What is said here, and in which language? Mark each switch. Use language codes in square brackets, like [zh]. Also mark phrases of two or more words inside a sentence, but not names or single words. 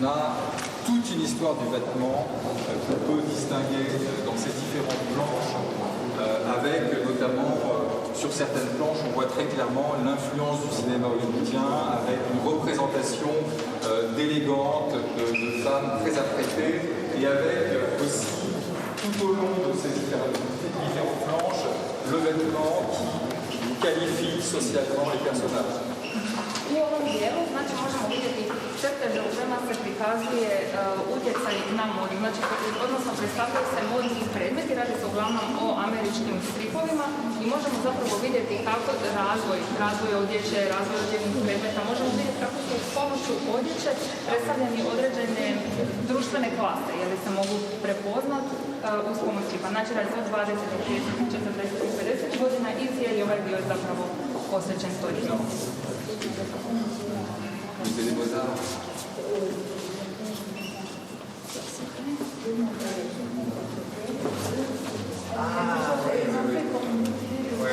[fr] a toute une histoire du vêtement qu'on peut distinguer dans ces différentes planches, avec notamment sur certaines planches on voit très clairement l'influence du cinéma hollywoodien, avec une représentation d'élégante, de femmes très apprêtées, et avec aussi tout au long de ces différentes planches le vêtement qui qualifie socialement les personnages. [hr] U ovom dijelu, znači, možemo vidjeti crteže u kojima se prikazuje utjecaj na modu. Znači, odnosno predstavljaju se modni predmeti, radi se uglavnom o američkim stripovima i možemo zapravo vidjeti kako razvoj odjeće, razvoj odjevnih predmeta, možemo vidjeti kako su s pomoću odjeće predstavljeni određene društvene klase, jer se mogu prepoznati uz pomoć stripa. Znači, radi se od 20, 30, 40 i 50 godina i cijeli ovaj dio je zapravo posvećen toj dio. [fr] Musée des Beaux-Arts. Oui.